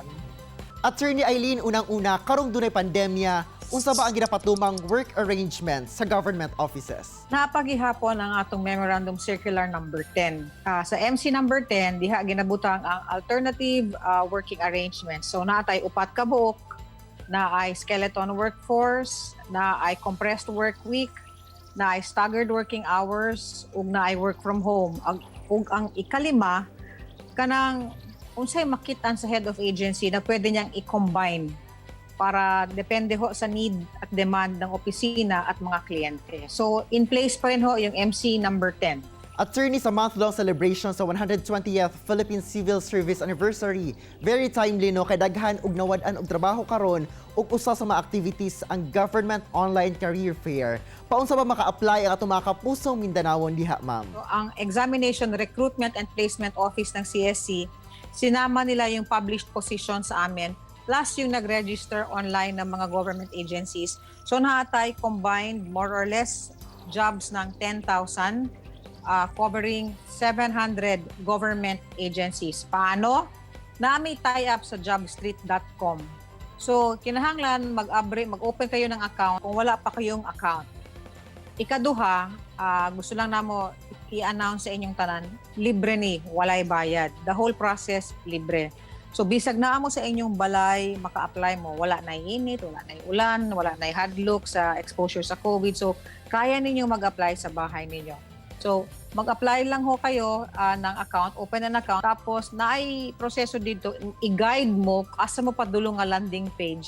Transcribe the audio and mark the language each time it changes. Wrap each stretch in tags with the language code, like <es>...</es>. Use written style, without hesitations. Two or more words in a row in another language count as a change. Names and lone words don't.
<ceb>Attorney Eileen, unang-una, karong dunay pandemya, unsa ba ang ginapatumang</ceb> <en>work arrangements</en> <ceb>sa</ceb> <en>government offices?</en> <ceb>Napagihapon ang atong</ceb> <en>Memorandum Circular</en> <ceb>number 10. Sa MC number 10, diha ginabutang ang</ceb> <en>alternative working arrangements.</en> <ceb>So naatay upat ka buok, na ay</ceb> <en>skeleton workforce,</en> <ceb>na ay</ceb> <en>compressed work week,</en> <ceb>na ay</ceb> <en>staggered working hours,</en> <ceb>ug na ay</ceb> <en>work from home.</en> <ceb>Ug ang ikalima, kanang unsay makitaan sa head of agency na pwede niyang i-combine</ceb> <tl>para depende ho sa need at demand ng opisina at mga kliyente. So,</tl> <en>in place</en> <tl>pa rin ho yung MC number 10.</tl> <ceb>Attorney, sa</ceb> <en>month-long celebration</en> <ceb>sa 120th Philippine Civil Service Anniversary,</ceb> <en>very timely</en> <ceb>no kay daghan og nawad-an og trabaho karon ug usa sa mga activities ang Government Online Career Fair. Paunsa ba maka-apply ang atong mga kapusong Mindanawon diha, ma'am?</ceb> <tl>So, ang Examination, Recruitment and Placement Office ng CSC, sinama nila yung</tl> <en>published position</en> <tl>sa amin plus yung nag-register online ng mga government agencies.</tl> <ceb>So naatay combined</ceb> <en>more or less jobs</en> <ceb>ng 10,000 covering 700 government agencies. Paano? Nami tie-up sa jobstreet.com. So kinahanglan</ceb> <tl>mag-open kayo ng account kung wala pa kayong account.</tl> <ceb>Ikaduha, gusto lang namo i-announce sa inyong tanan, libre ni, walay bayad.</ceb> <en>The whole process,</en> <ceb>libre. So, bisag na mo sa inyong balay, maka-apply mo. Wala na init, wala na ulan, wala na hadlock sa exposure sa COVID.</ceb> <tl>So, kaya ninyo mag-apply sa bahay ninyo. So, mag-apply lang ho kayo ng account,</tl> <en>open an account.</en> <ceb>Tapos, naay proseso dito, i-guide mo, asa mo padulong nga landing page.</ceb>